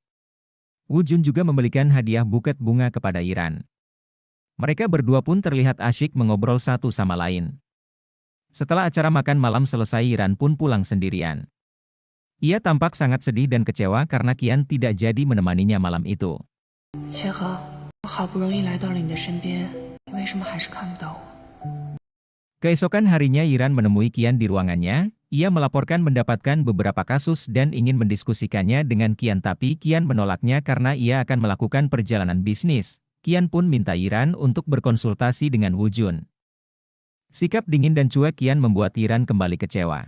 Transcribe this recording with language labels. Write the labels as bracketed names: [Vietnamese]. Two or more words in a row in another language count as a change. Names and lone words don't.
[Indonesian] Wu Jun juga memberikan hadiah buket bunga kepada Yiran. Mereka berdua pun terlihat asyik mengobrol satu sama lain. Setelah acara makan malam selesai, Yiran pun pulang sendirian. Ia tampak sangat sedih dan kecewa karena Qian tidak jadi menemaninya malam itu. [Chinese] 切合，我好不容易来到了你的身边，你为什么还是看不到我？ [Indonesian] Keesokan harinya Yiran menemui Qian di ruangannya. Ia melaporkan mendapatkan beberapa kasus dan ingin mendiskusikannya dengan Qian, tapi Qian menolaknya karena ia akan melakukan perjalanan bisnis. Qian pun minta Yiran untuk berkonsultasi dengan Wu Jun. Sikap dingin dan cuek Qian membuat Yiran kembali kecewa.